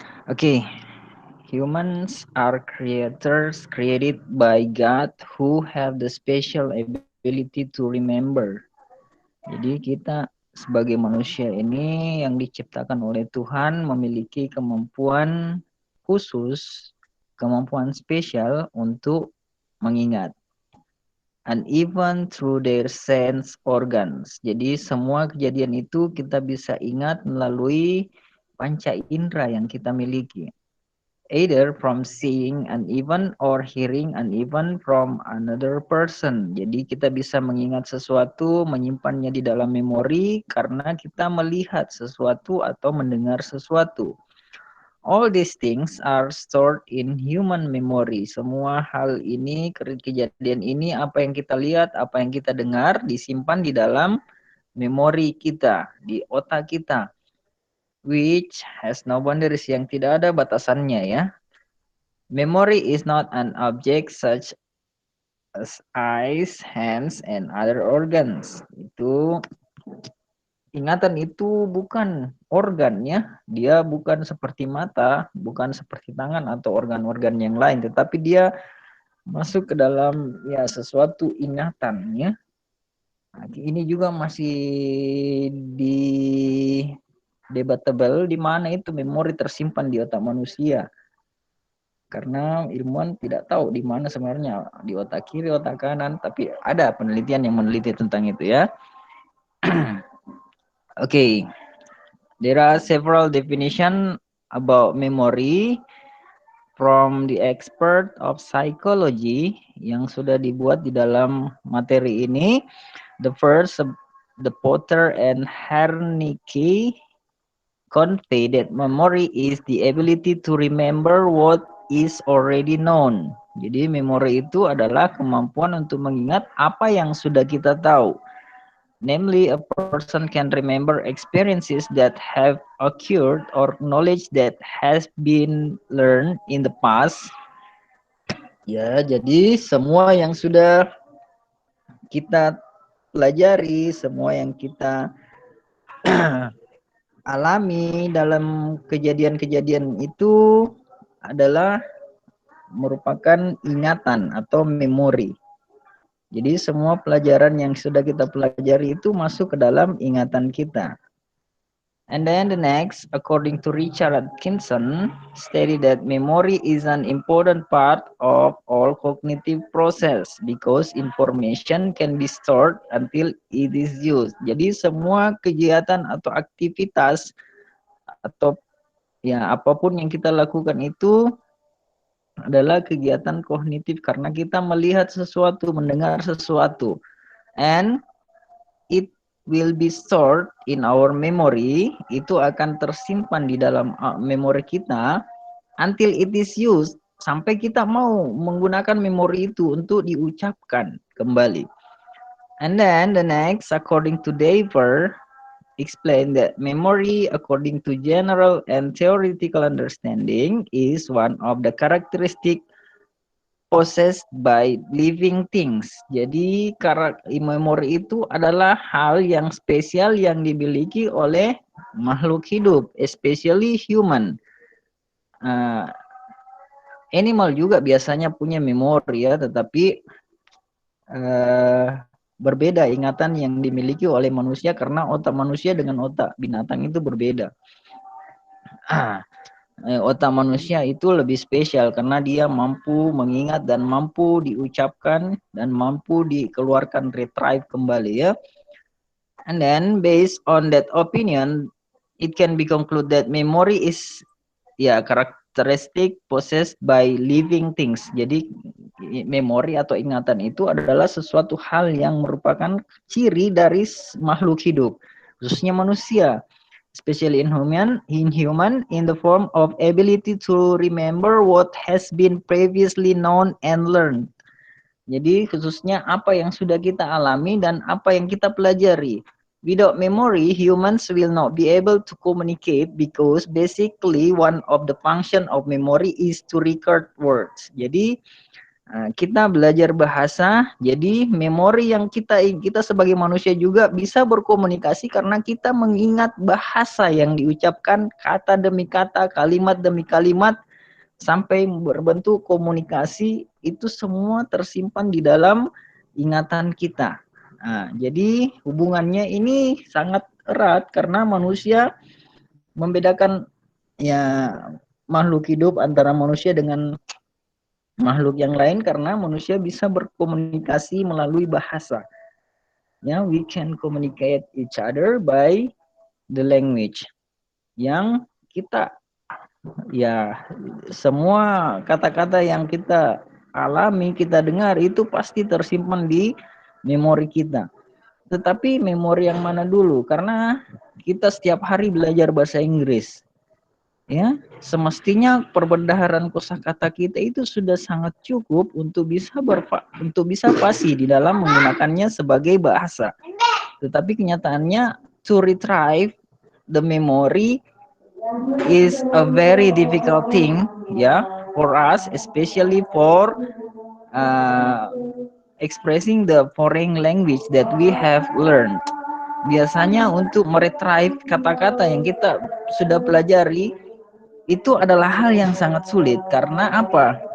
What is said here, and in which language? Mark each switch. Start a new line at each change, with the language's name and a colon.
English: Okay. Humans are creators created by God who have the special ability to remember.
Indonesian: Jadi kita sebagai manusia ini yang diciptakan oleh Tuhan memiliki kemampuan khusus, kemampuan spesial untuk mengingat.
English: And even through their sense organs.
Indonesian: Jadi semua kejadian itu kita bisa ingat melalui panca indera yang kita miliki.
English: Either from seeing an event or hearing an event from another person.
Indonesian: Jadi kita bisa mengingat sesuatu, menyimpannya di dalam memori karena kita melihat sesuatu atau mendengar sesuatu.
English: All these things are stored in human memory.
Indonesian: Semua hal ini, kejadian ini, apa yang kita lihat, apa yang kita dengar, disimpan di dalam memori kita, di otak kita.
English: Which has no boundaries,
Indonesian: yang tidak ada batasannya ya.
English: Memory is not an object such as eyes, hands, and other organs.
Indonesian: Itu ingatan itu bukan organ ya. Dia bukan seperti mata, bukan seperti tangan atau organ-organ yang lain, tetapi dia masuk ke dalam ya sesuatu ingatan ya. Nah, ini juga masih di debatable di mana itu memori tersimpan di otak manusia. Karena ilmuwan tidak tahu di mana sebenarnya, di otak kiri, otak kanan, tapi ada penelitian yang meneliti tentang itu ya.
English: Okay. There are several definitions about memory from the expert of psychology
Indonesian: yang sudah dibuat di dalam materi ini.
English: The first, the Potter and Wernicke convey that memory is the ability to remember what is already known.
Indonesian: Jadi memori itu adalah kemampuan untuk mengingat apa yang sudah kita tahu.
English: Namely, a person can remember experiences that have occurred or knowledge that has been learned in the past.
Indonesian: Ya, jadi semua yang sudah kita pelajari, semua yang kita alami dalam kejadian-kejadian itu adalah merupakan ingatan atau memori. Jadi semua pelajaran yang sudah kita pelajari itu masuk ke dalam ingatan kita.
English: And then the next, according to Richard Atkinson, stated that memory is an important part of all cognitive process because information can be stored until it is used.
Indonesian: Jadi semua kegiatan atau aktivitas atau ya apapun yang kita lakukan itu adalah kegiatan kognitif karena kita melihat sesuatu, mendengar sesuatu,
English: and it will be stored in our memory.
Indonesian: Itu akan tersimpan di dalam memori kita
English: until it is used,
Indonesian: sampai kita mau menggunakan memori itu untuk diucapkan kembali.
English: And then the next, according to Dever, explain that memory, according to general and theoretical understanding, is one of the characteristic possessed by living things.
Indonesian: Jadi memori itu adalah hal yang spesial yang dimiliki oleh makhluk hidup,
English: especially human.
Indonesian: Animal juga biasanya punya memori ya, tetapi berbeda ingatan yang dimiliki oleh manusia karena otak manusia dengan otak binatang itu berbeda. Otak manusia itu lebih spesial karena dia mampu mengingat dan mampu diucapkan dan mampu dikeluarkan, retrieve kembali ya.
English: And then based on that opinion, it can be concluded that memory is characteristic possessed by living things.
Indonesian: Jadi memori atau ingatan itu adalah sesuatu hal yang merupakan ciri dari makhluk hidup, khususnya manusia.
English: Especially in human in the form of ability to remember what has been previously known and learned.
Indonesian: Jadi khususnya apa yang sudah kita alami dan apa yang kita pelajari.
English: Without memory, humans will not be able to communicate because basically one of the function of memory is to record words.
Indonesian: Jadi kita belajar bahasa, jadi memori yang kita sebagai manusia juga bisa berkomunikasi karena kita mengingat bahasa yang diucapkan kata demi kata, kalimat demi kalimat, sampai berbentuk komunikasi, itu semua tersimpan di dalam ingatan kita. Jadi hubungannya ini sangat erat karena manusia membedakan makhluk hidup antara manusia dengan makhluk yang lain karena manusia bisa berkomunikasi melalui bahasa.
English: We can communicate each other by the language.
Indonesian: Yang kita semua kata-kata yang kita alami, kita dengar itu pasti tersimpan di memori kita. Tetapi memori yang mana dulu? Karena kita setiap hari belajar bahasa Inggris. Semestinya perbendaharaan kosakata kita itu sudah sangat cukup untuk bisa fasih di dalam menggunakannya sebagai bahasa. Tetapi kenyataannya
English: to retrieve the memory is a very difficult thing for us, especially for expressing the foreign language that we have learned.
Indonesian: Biasanya untuk meretrieve kata-kata yang kita sudah pelajari itu adalah hal yang sangat sulit karena apa?